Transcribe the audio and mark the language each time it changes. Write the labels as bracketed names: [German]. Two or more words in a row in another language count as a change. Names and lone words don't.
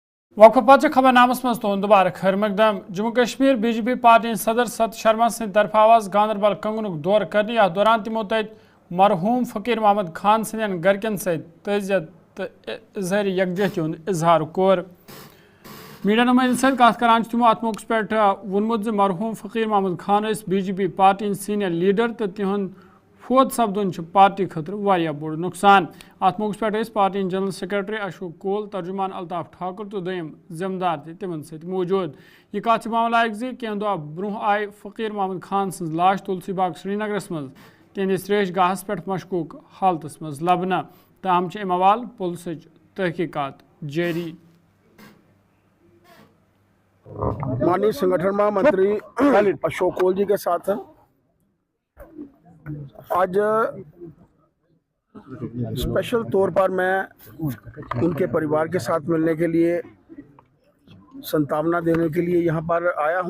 [Kashmiri] वक्फ पच खबर नामस मज तुंद दोबारा खैर मकदम जम्मू कश्मीर बीजेपी पार्टी सदर सत शर्मा सद तरफ आवाज गांधरबल कंगन दौर करने अथ दौरान तमो तत मरहूम फकीर मोहम्मद खान सदन गरकन सजियत तो इजहार यकजहती हूँ इजहार कोर मीडिया नुमाइंदन सत कत करान तमो अत मौके पे वोनमुत मरहूम फकीर मोहम्मद खान बीजेपी [English] party senior leader [Kashmiri] तो तिहुंद फोत सपदन पार्टी खतर वारिया बोड़ नुकसान अत मौके पे [English] party general secretary [Kashmiri] अशोक कोल तर्जुमान अल्ताफ ठाकुर तो दम जिम्मेदार तिमन सत मौजूद यह कत मामलायक जी कह दह ब्रोह आय फकीर मोहम्मद खान सज लाश तुलसी बाग श्रीनगरस मज तिहंदिस त्रेश गाहस पे मशकूक हालतस मज लबना ताम अम हवाल पुलिस तहकीकात जारी। [Hindi] माननीय संगठन महामंत्री अशोक कोल जी के साथ आज स्पेशल तौर पर मैं उनके परिवार के साथ मिलने के लिए संतावना देने के लिए यहाँ पर आया हूँ।